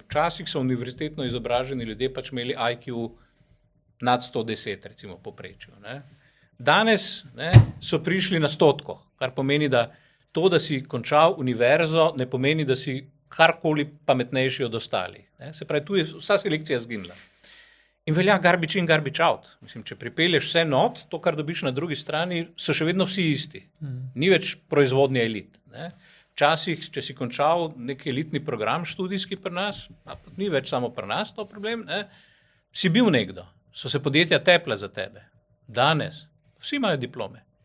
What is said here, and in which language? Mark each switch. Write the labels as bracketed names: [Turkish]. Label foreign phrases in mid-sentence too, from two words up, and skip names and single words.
[Slovenian] Včasih so univerzitetno izobraženi ljudje pač imeli IQ nad 110, recimo povprečju. Ne? Danes, ne, so prišli na 100, kar pomeni, da to, da si končal univerzo, ne pomeni, da si karkoli pametnejši od ostalih. Ne. Se pravi, tu je vsa selekcija zginila. In velja [English] garbage in garbage out. [Slovenian] Mislim, če pripelješ vse not, to, kar dobiš na drugi strani, so še vedno vsi isti. Ni več proizvodnje elit. Ne. Včasih, če si končal nek elitni program študijski pri nas, ni več samo pri nas to problem, ne, si bil nekdo. So se podjetja tepla za tebe. Danes vsi imajo diplome.